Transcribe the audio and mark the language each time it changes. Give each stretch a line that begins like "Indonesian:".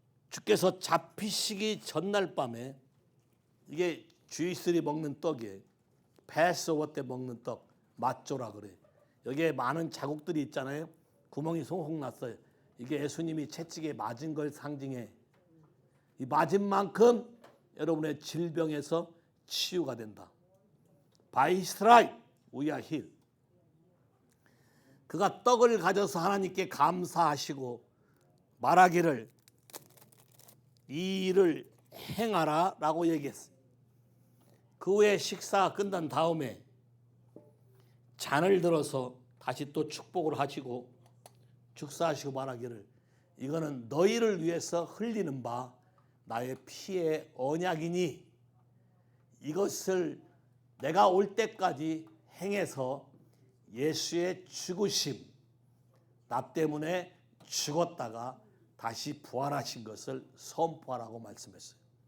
Korean: 주께서 잡히시기 전날 밤에, 이게 주이스들이 먹는 떡이에요. 패스오버 때 먹는 떡, 맛조라 그래. 여기에 많은 자국들이 있잖아요. 구멍이 송송 났어요. 이게 예수님이 채찍에 맞은 걸 상징해. 이 맞은 만큼 여러분의 질병에서 치유가 된다.
English: By His stripe we are healed.
Korean: 그가 떡을 가져서 하나님께 감사하시고 말하기를 이 일을 행하라 라고 얘기했어요. 그 후에 식사가 끝난 다음에 잔을 들어서 다시 또 축복을 하시고 축사하시고 말하기를 이거는 너희를 위해서 흘리는 바 나의 피의 언약이니 이것을 내가 올 때까지 행해서 예수의 죽으심, 나 때문에 죽었다가 다시 부활하신 것을 선포하라고 말씀했어요.